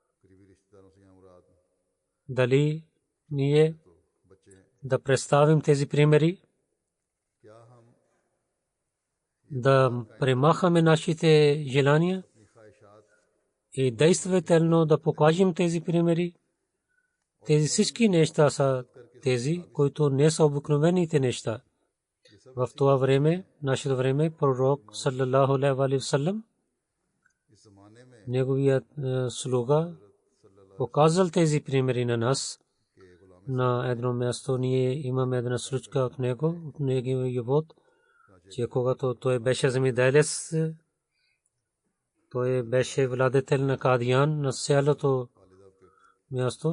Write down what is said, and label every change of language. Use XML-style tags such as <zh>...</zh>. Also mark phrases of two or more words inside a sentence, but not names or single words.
<bg>Дали ние да представим тези примери, да премахаме нашите желания и действително да покажем тези примери. Тези всички неща са тези, които не са обикновените неща. В това време, нашето време,</bg> <ar>пророк صلى الله عليه وسلم,</ar> <bg>неговият слуга показал тези примери на нас. На едно място ние имаме една случка от неговия живот, че когато той беше земеделец, той беше владетел на Кадиян, на селото място.</bg>